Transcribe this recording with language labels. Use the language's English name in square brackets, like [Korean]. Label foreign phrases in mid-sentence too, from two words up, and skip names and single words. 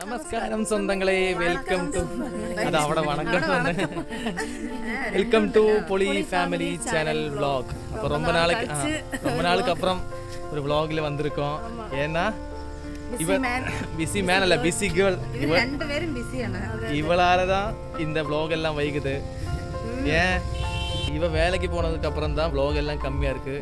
[Malayalam] നമസ്കാരം സ്വന്തങ്ങളെ, [English] welcome to [Malayalam] അത് അവിടെ വണക്കം [English] welcome to [Malayalam] പൊളി ഫാമിലി ചാനൽ വ്ളോഗ്. [Tamil] அப்போ ரொம்ப நாளுக்கு அப்புறம் ஒரு vlogல வந்திருக்கோம். ஏன்னா [English] busy man [Tamil] அல்ல, [English] busy girl. [Tamil] இவளால தான் இந்த vlog எல்லாம் வைக்குது. ஏன் இவ வேலைக்கு போனதுக்கு அப்புறம் தான் vlog எல்லாம் கம்மியா இருக்கு.